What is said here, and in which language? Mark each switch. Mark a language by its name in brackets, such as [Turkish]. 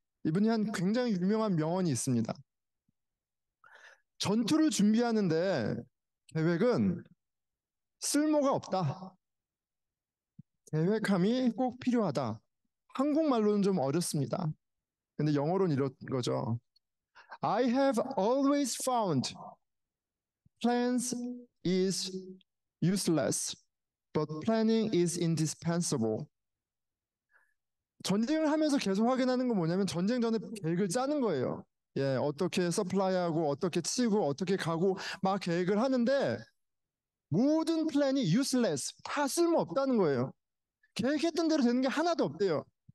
[Korean] 이분이 한 굉장히 유명한 명언이 있습니다. 전투를 준비하는데 계획은 쓸모가 없다. 계획함이 꼭 필요하다. 한국말로는 좀 어렵습니다. 근데 영어로는 이런 거죠. [English] I have always found plans is useless, but planning is indispensable. [Korean] 전쟁을 하면서 계속 확인하는 건 뭐냐면 전쟁 전에 계획을 짜는 거예요. 어떻게 서플라이하고 어떻게 치고 어떻게 가고 막 계획을 하는데 모든 플랜이 useless, 다 쓸모없다는 거예요. 계획했던 대로 되는 게 하나도 없대요.